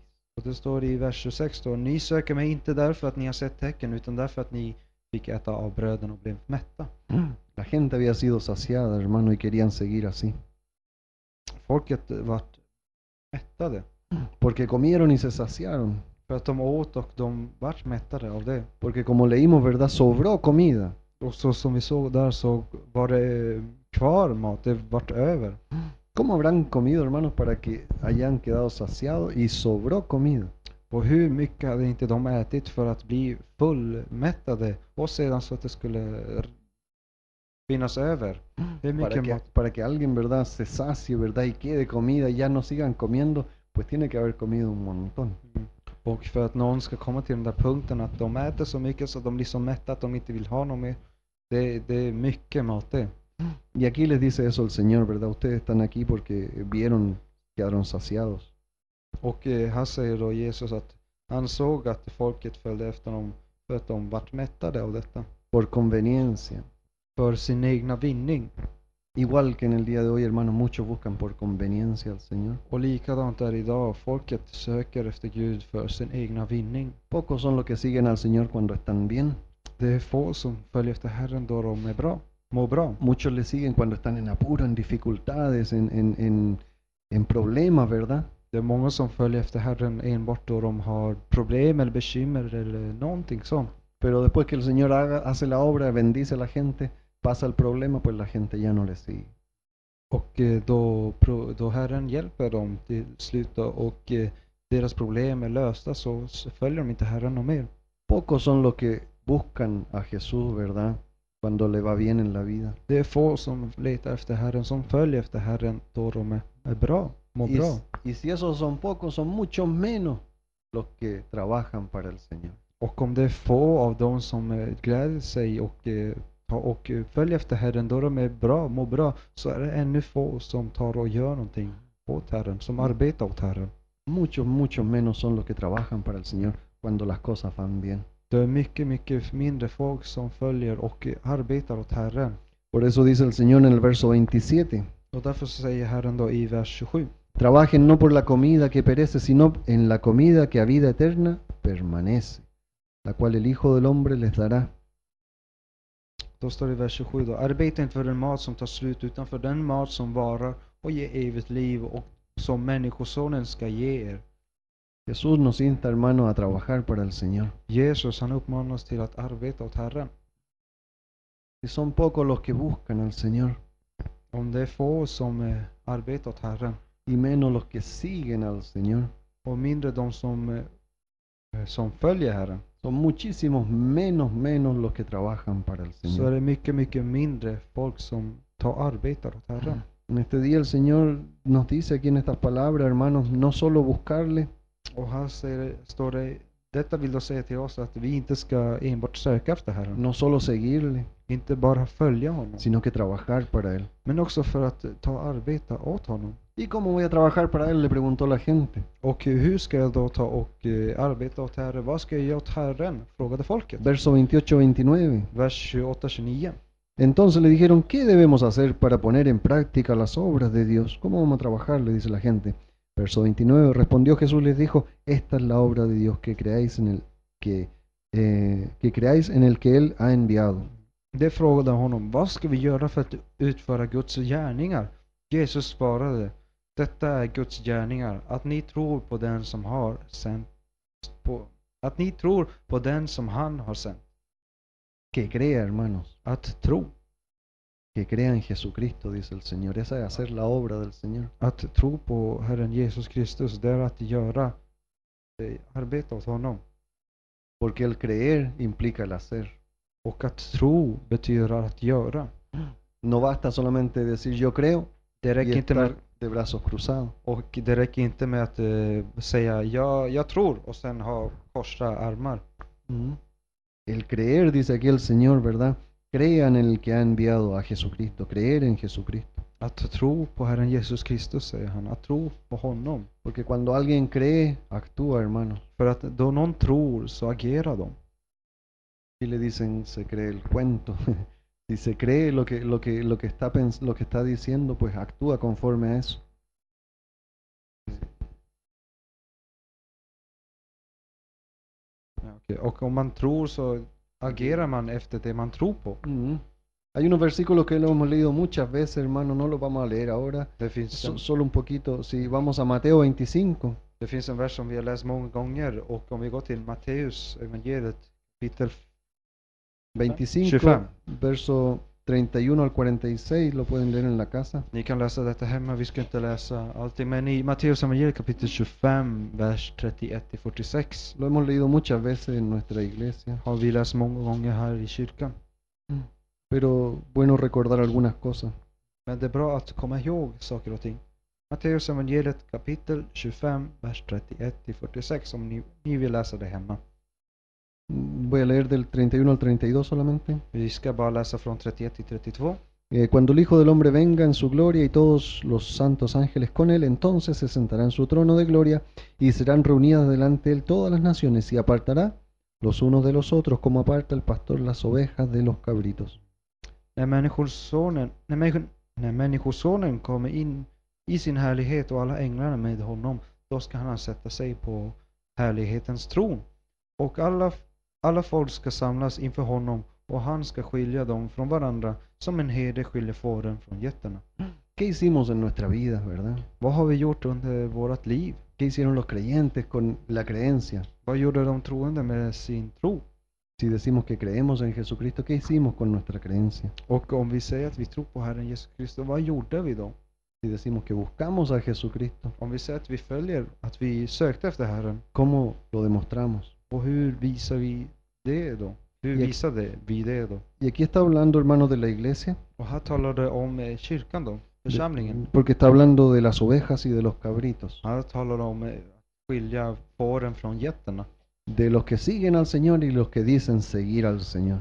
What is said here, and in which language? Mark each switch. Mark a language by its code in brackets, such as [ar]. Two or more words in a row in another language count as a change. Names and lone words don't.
[sv] Och det står i vers 26 då, ni söker mig inte därför att ni har sett tecken, utan därför att ni fick äta av bröden och blev mätta. [es] La gente había sido saciada, hermano, y querían seguir así. [sv] Folket vart mättade. [es] Porque comieron y se saciaron. [sv] För att de åt och de vart mättade av det. [es] Porque como leímos, ¿verdad? Sobró comida. [sv] Och så som vi såg där så var det kvar mat, det vart över. [es] ¿Cómo habrán comido, hermanos, para que hayan quedado saciados y sobró comida? [sv] Och hur mycket hade inte de ätit för att bli fullmättade och sedan så att det skulle finnas över? Hur mycket mat? [es] Para que alguien, ¿verdad? Se sacie, ¿verdad? Y quede comida y ya no sigan comiendo, pues tiene que haber comido un montón. [sv] Och för att någon ska komma till den där punkten att de äter så mycket så att de blir så mätta att de inte vill ha något mer. Det är mycket mat det. [es] Y aquí les dice eso el Señor, ¿verdad? Ustedes están aquí porque quedaron saciados. [sv] Och här säger då Jesus att han såg att folket följde efter dem för att de vart mättade av detta. [es] Por conveniencia. [sv] För sin egna vinning. [es] Igual que en el día de hoy, hermanos, muchos buscan por conveniencia al Señor. [sv] Och likadant är idag, folket söker efter Gud för sin egna vinning. [es] Pocos son los que siguen al Señor cuando están bien. [sv] Det är få som följer efter Herren då de är bra. Mår bra. [es] Muchos le siguen cuando están en apuro, en dificultades, en problemas, ¿verdad? [sv] Det är många som följer efter Herren enbart då de har problem eller bekymmer eller någonting sånt. [es] Pero después que el Señor hace la obra, bendice a la gente, pasa el problema, pues la gente ya no le sigue. [sv] Och då Herren hjälper dem till slut och deras problem är lösta, så följer de inte Herren någon mer. [es] Pocos son los que buscan a Jesús, ¿verdad? Cuando le va bien en la vida. [sv] Det är få som letar efter Herren, som följer efter Herren då de är bra, mår [es] Y, [sv] bra. [es] y si esos son pocos, son mucho menos los que trabajan para el Señor. [sv] Och om det är få av dem som gläder sig och följer efter Herren då de är bra, mår bra, så är det ännu få som tar och gör någonting åt Herren, som arbetar åt Herren. [es] Muchos menos son los que trabajan para el Señor cuando las cosas van bien. [sv] Det är mycket mindre folk som följer och arbetar åt Herren. [es] Por eso dice el Señor en el verso 27, [sv] Och därför säger Herren då i vers 27: [es] trabajen no por la comida que perece, sino en la comida que a vida eterna permanece, la cual el Hijo del Hombre les dará. [sv] Då står det i vers 27 då: arbeta inte för den mat som tar slut, utan för den mat som varar och ger evigt liv, och som Människosonen ska ge er. [es] Jesús nos insta, hermanos, a trabajar para el Señor. [sv] Jesus, han uppmanar oss till att arbeta åt Herren. [es] Y son pocos los que buscan al Señor, [sv] Om det är få som arbetar åt Herren, [es] y menos los que siguen al Señor. [sv] och mindre de som följer Herren, [es] Son muchísimos menos los que trabajan para el [sv] så är [es] Señor. [sv] det mycket mindre folk som arbetar åt Herren. [es] En este día el Señor nos dice aquí en estas palabras, hermanos, no solo buscarle, [sv] Och här står det, detta vill då säga till oss att vi inte ska enbart söka efter Herren, [es] no solo seguirle, [sv] inte bara följa honom, [es] sino que trabajar para Él. [sv] men också för att arbeta åt honom. [es] ¿Y cómo voy a trabajar para Él?, le preguntó la gente. [sv] Och hur ska jag då arbeta åt Herren? Vad ska jag göra åt Herren? Frågade folket. [es] Verso 28-29. [sv] Vers 28-29. [es] Entonces le dijeron, ¿qué debemos hacer para poner en práctica las obras de Dios? ¿Cómo vamos a trabajar?, le dice la gente. Verso 29, respondió Jesús, les dijo, esta es la obra de Dios, que creáis en el que Él ha enviado. [sv] Det frågade honom: vad ska vi göra för att utföra Guds gärningar? Jesus svarade: detta är Guds gärningar, att ni tror på den som har sänt, att ni tror på den som han har sänt. [es] Que crea, hermanos, [sv] Att tro. [es] que crea en Jesucristo, dice el Señor. Esa es hacer la obra del Señor. [sv] Att tro på Herren Jesus Kristus, det är att göra arbeta åt honom. [es] Porque el creer implica el hacer. [sv] Och att tro betyder att göra. [es] No basta solamente decir yo creo [sv] Det [es] y [sv] räcker inte [es] estar [sv] med, [es] de brazos cruzados. [sv] och det räcker inte med att säga jag tror och sen ha korsa armar. Mm. [es] El creer, dice aquí el Señor, ¿verdad? Crean en el que ha enviado a Jesucristo, creer en Jesucristo. [sv] Att tro på Herren Jesus Kristus, säger han. Att tro på honom. [es] Porque cuando alguien cree, actúa, hermano. [sv] För att då någon tror så agerar de. [es] Y le dicen, se cree el cuento. Si se cree lo que está diciendo, pues actúa conforme a eso. [sv] Ja, okej. Och om man tror så agerar man efter det man tror på. Mm. [es] Hay unos versículos que lo hemos leído muchas veces, hermano, no los vamos a leer ahora. [sv] Det finns [es] Solo un poquito. Si vamos a Mateo 25, [sv] det finns en vers som vi har läst många gånger, och om vi går till Matteus evangeliet kapitel 25, 25. [es] verso 31 al 46, lo pueden leer en la casa. [sv] Ni kan läsa detta hemma, vi ska inte läsa allting, men i Matteus evangeliet kapitel 25 vers 31-46 [es] Lo hemos leído muchas veces en nuestra iglesia, [sv] har vi läst många gånger här i kyrkan. [es] pero bueno recordar algunas cosas. [sv] Men det är bra att komma ihåg saker och ting. Matteus evangeliet kapitel 25 vers 31-46, om ni vill läsa det hemma. [es] Voy a leer del 31 al 32 solamente. [sv] Vi ska bara läsa från 31-32. [es] Cuando el Hijo del Hombre venga en su gloria y todos los santos ángeles con él, entonces se sentará en su trono de gloria y serán reunidas delante de él todas las naciones y apartará los unos de los otros como aparta el pastor las ovejas de los cabritos. [sv] När människosonen kommer in i sin härlighet och alla änglarna med honom, då ska han sätta sig på härlighetens tron. Och alla folk ska samlas inför honom, och han ska skilja dem från varandra som en herde skiljer fåren från getterna. [es] ¿Qué hicimos en nuestra vida, verdad? [sv] Vad har vi gjort under vårt liv? [es] ¿Qué hicieron los creyentes con la creencia? [sv] Vad gjorde de troende med sin tro? [es] Si decimos que creemos en Jesucristo, ¿qué hicimos con nuestra creencia? [sv] Och om vi säger att vi tror på Herren Jesus Kristus, vad gjorde vi då? [es] Si decimos que buscamos a Jesucristo, [sv] Om vi säger att vi följer, att vi sökte efter Herren, [es] ¿cómo lo demostramos? [sv] och hur visar vi det då? Hur Jag- visade vi det då? [es] Y aquí está hablando, hermanos, de la iglesia, [sv] Och här talar det om kyrkan då, församlingen. [es] porque está hablando de las ovejas y de los cabritos, Här talar det om att skilja fåren från getterna. de los que siguen al Señor y los que dicen seguir al Señor.